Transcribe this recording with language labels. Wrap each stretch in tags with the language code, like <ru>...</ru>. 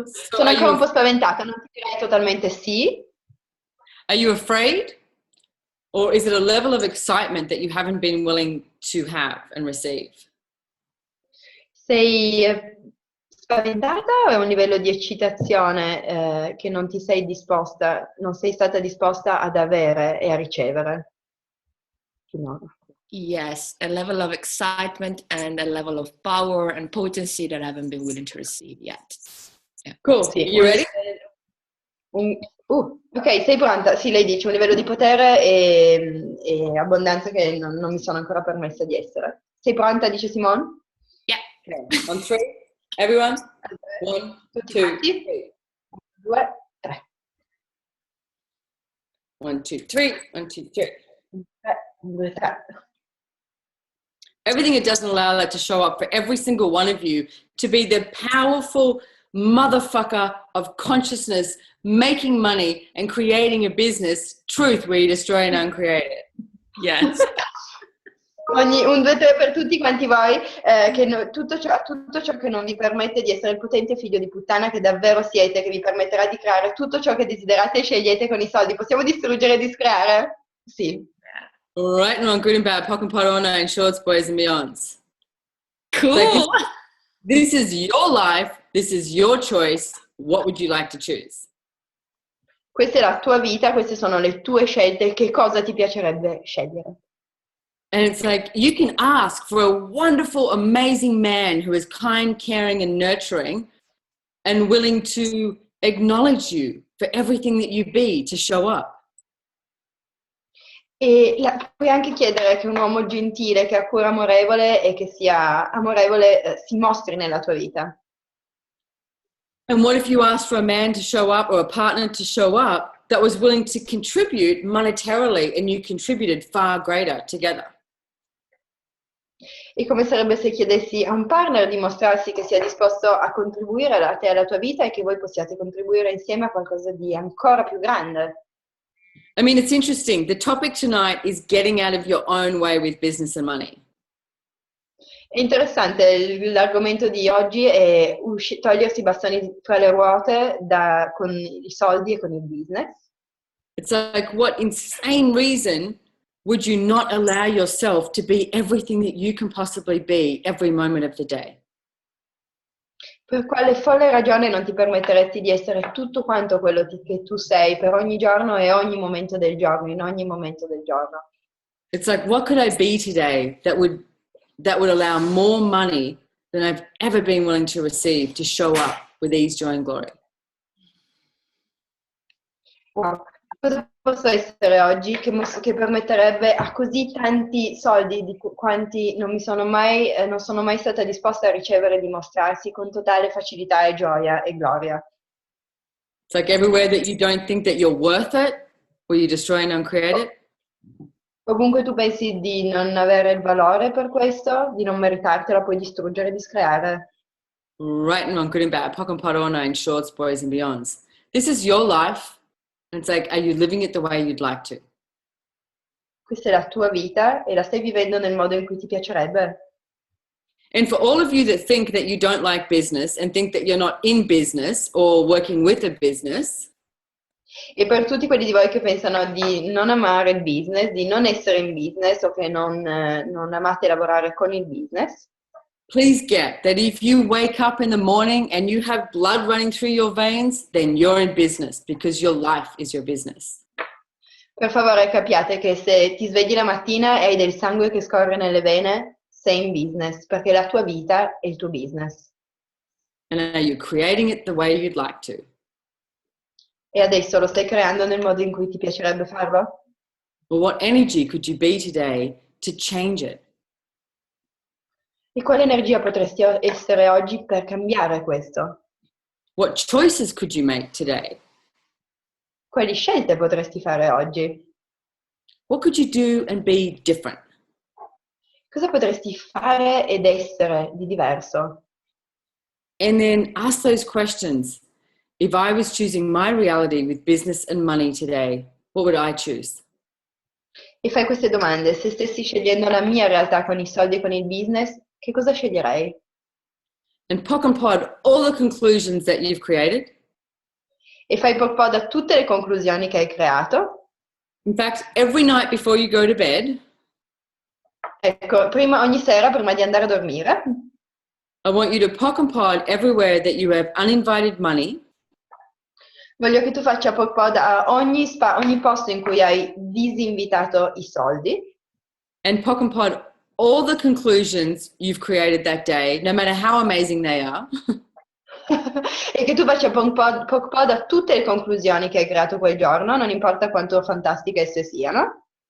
<it>Sono ancora un po' spaventata, non ti direi totalmente sì.</it> <en>Are you afraid? Or is it a level of excitement that you haven't been willing to have and receive?</en> <it>Sei spaventata o è un livello di eccitazione che non ti sei disposta, non sei stata disposta ad avere e a ricevere? Finora.</it> <en>Yes, a level of excitement and a level of power and potency that I haven't been willing to receive yet. Yeah. Cool.</en> <it>Sì,</it> <en>You ready?</en> <it>Ok, sei pronta? Sì, lei dice un livello di potere e abbondanza che non mi sono ancora permessa di essere. Sei pronta? Dice Simone?</it> <en>Yeah. Okay. On three. Everyone? One,</en> <it>Tutti</it> <en>two,</en> <it>quanti?</it> <en>three. 2, 3. 1, 2, 3. 1, 2, 3. 3, 2, 3. Everything it doesn't allow that to show up for every single one of you to be the powerful motherfucker of consciousness, making money and creating a business, truth where you destroy and uncreate it. Yes.</en> <it>Un 2, 3 per tutti quanti voi, che tutto ciò che non vi permette di essere il potente figlio di puttana che davvero siete, che vi permetterà di creare tutto ciò che desiderate e scegliete con i soldi. Possiamo distruggere e discreare? Sì.</it> <en>Right and wrong, good and bad, pock and pot on and shorts, boys and beyonds. Cool. Like this is your life. This is your choice. What would you like to choose?</en> <it>Questa è la tua vita, queste sono le tue scelte. Che cosa ti piacerebbe scegliere?</it> <en>And it's like you can ask for a wonderful, amazing man who is kind, caring, and nurturing and willing to acknowledge you for everything that you be, to show up.</en> <it>E puoi anche chiedere che un uomo gentile, che ha cura amorevole e che sia amorevole si mostri nella tua vita.</it> <en>And what if you asked for a man to show up or a partner to show up that was willing to contribute monetarily and you contributed far greater together?</en> <it>E come sarebbe se chiedessi a un partner di mostrarsi che sia disposto a contribuire a te e alla tua vita e che voi possiate contribuire insieme a qualcosa di ancora più grande?</it> <en>I mean, it's interesting. The topic tonight is getting out of your own way with business and money.</en> <it>È interessante, l'argomento di oggi è togliersi i bastoni tra le ruote con i soldi e con il business.</it> <en>It's like, what insane reason would you not allow yourself to be everything that you can possibly be every moment of the day?</en> <it>Per quale folle ragione non ti permetteresti di essere tutto quanto quello che tu sei per ogni giorno e ogni momento del giorno, in ogni momento del giorno?</it> <en>It's like, what could I be today that would allow more money than I've ever been willing to receive to show up with ease, joy, and glory. Wow.</en> <it>Cosa posso essere oggi che permetterebbe a così tanti soldi di quanti non sono mai stata disposta a ricevere, di mostrarsi con totale facilità e gioia e gloria?</it> <en>It's like everywhere that you don't think that you're worth it, or you destroy and uncreate it.</en> <it>Ovunque tu pensi di non avere il valore per questo, di non meritartela, puoi distruggere e discreare.</it> <en>Right and wrong, good and bad, pock and pot, all nine, shorts, boys and beyonds. This is your life. And it's like, are you living it the way you'd like to?</en> <it>Questa è la tua vita e la stai vivendo nel modo in cui ti piacerebbe.</it> <en>And for all of you that think that you don't like business and think that you're not in business or working with a business,</en> <it>e per tutti quelli di voi che pensano di non amare il business, di non essere in business o che non amate lavorare con il business,</it> <en>please get that if you wake up in the morning and you have blood running through your veins, then you're in business because your life is your business.</en> <it>Per favore capiate che se ti svegli la mattina e hai del sangue che scorre nelle vene, sei in business, perché la tua vita è il tuo business.</it> <en>And are you creating it the way you'd like to?</en> <it>E adesso lo stai creando nel modo in cui ti piacerebbe farlo?</it> <en>Or what energy could you be today to change it?</en> <it>E quale energia potresti essere oggi per cambiare questo?</it> <en>What choices could you make today?</en> <it>Quali scelte potresti fare oggi?</it> <en>What could you do and be different?</en> <it>Cosa potresti fare ed essere di diverso?</it> <en>And then ask those questions. If I was choosing my reality with business and money today, what would I choose?</en> <it>E fai queste domande. Se stessi scegliendo la mia realtà con i soldi e con il business, che cosa sceglierei?</it> <en>And pock and pod all the conclusions that you've created.</en> <it>E fai po' da tutte le conclusioni che hai creato.</it> <en>In fact, every night before you go to bed,</en> <it>Ecco, ogni sera prima di andare a dormire,</it> <en>I want you to pock and pod everywhere that you have uninvited money.</en> <it>voglio che tu faccia po' a ogni posto in cui hai disinvitato i soldi.</it> <en>And pock and pod all the conclusions you've created that day, no matter how amazing they are.</en> <it>E che tu faccia po' da tutte le conclusioni che hai creato quel giorno, non importa quanto fantastiche esse siano.</it>